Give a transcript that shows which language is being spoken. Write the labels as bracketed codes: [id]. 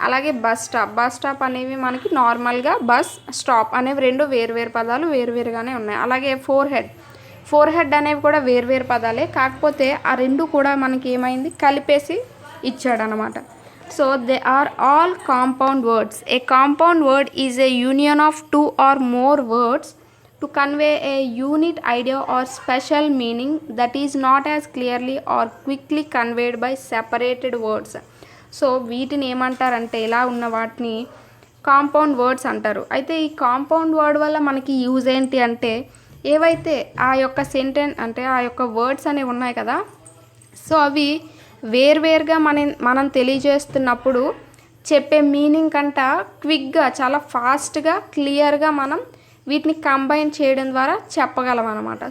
[te] అలాగే bus stop అనేవి మనకి నార్మల్గా బస్ స్టాప్ అనేవి రెండు వేరువేరు పదాలు వేరువేరుగానే ఉన్నాయి. అలాగే ఫోర్ హెడ్ అనేవి కూడా వేరువేరు పదాలే, కాకపోతే ఆ రెండు కూడా మనకి ఏమైంది కలిపేసి ఇచ్చాడనమాట. [en] So they are all compound words. A compound word is a union of two or more words to convey a unique idea or special meaning that is not as clearly or quickly conveyed by separated words. [te] So వీటిని ఏమంటారంటే ఇలా ఉన్న వాటిని compound words అంటారు. అయితే ఈ compound word వల్ల మనకి యూజ్ ఏంటి అంటే ఏవైతే ఆ యొక్క సెంటెన్స్ అంటే ఆ యొక్క వర్డ్స్ అనేవి ఉన్నాయి కదా, సో అవి వేర్వేరుగా మనం తెలియజేస్తున్నప్పుడు చెప్పే మీనింగ్ కంట క్విక్గా చాలా ఫాస్ట్గా క్లియర్గా మనం వీటిని కంబైన్ చేయడం ద్వారా చెప్పగలం అనమాట.